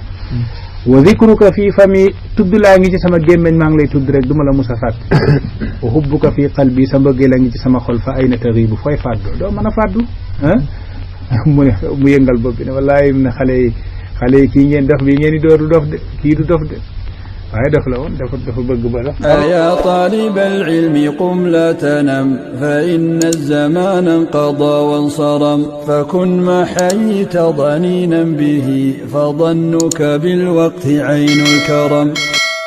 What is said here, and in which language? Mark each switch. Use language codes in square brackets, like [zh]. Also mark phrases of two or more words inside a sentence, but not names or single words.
[ar] وذكرك في فمي [wo] tudd laa ngi ci sama gémmeñ maa ngi lay tudd rek du ma la mus a fàtte [ar] وحبك في قلبي [wo] sa mbëggee la ngi ci sama xol [ar] فأين تغيب [wo] fooy fàddoo doo mën a fàddu mu yëngal bopp bi ne wallaahi ne xale yi kii ngeen dof bi ngeen di door du dof de kii du dof de waaye daf la woon dafa bëgg ba dof [ar] يا طالب العلم قم لا تنم فإن الزمان انقضى وانصرم فكن ما حييت ضنينا به فظنك بالوقت عين الكرم